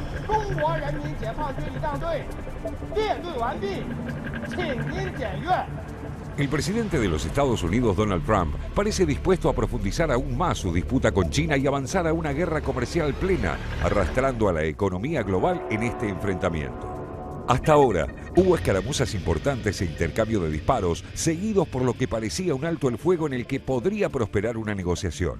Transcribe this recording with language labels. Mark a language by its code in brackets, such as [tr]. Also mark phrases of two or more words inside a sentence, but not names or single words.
[zh] 中国人民解放军仪仗队列队完毕，请您检阅。 [es] El presidente de los Estados Unidos, Donald Trump, parece dispuesto a profundizar aún más su disputa con China y avanzar a una guerra comercial plena, arrastrando a la economía global en este enfrentamiento. Hasta ahora, hubo escaramuzas importantes e intercambio de disparos, seguidos por lo que parecía un alto el fuego en el que podría prosperar una negociación.